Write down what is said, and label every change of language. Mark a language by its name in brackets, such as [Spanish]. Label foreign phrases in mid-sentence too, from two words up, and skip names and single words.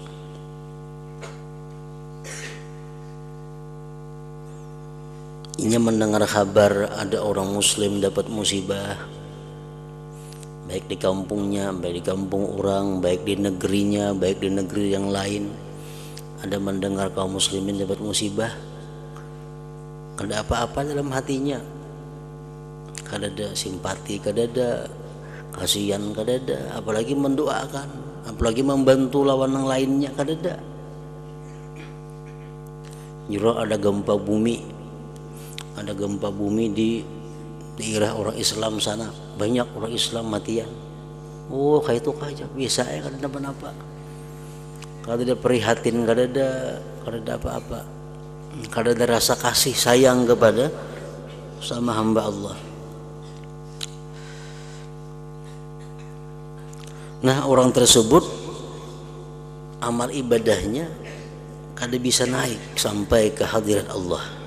[Indonesian] Ini mendengar kabar ada orang muslim dapat musibah, baik di kampungnya, baik di kampung orang, baik di negerinya, baik di negeri yang lain. [Banjar] Ada mendengar kaum muslimin dapat musibah, kada apa-apa dalam hatinya, kada ada simpati, kada ada kasihan, kada ada, apalagi mendoakan, apalagi membantu lawan yang lainnya, kada ada. Jero ada gempa bumi di daerah orang Islam sana, banyak orang Islam matian. Oh kayak itu aja biasa ya, kada apa-apa. Kada ada prihatin, kada ada apa-apa, kada ada rasa kasih sayang kepada sama hamba Allah. Nah orang tersebut amal ibadahnya kada bisa naik sampai ke hadirat Allah.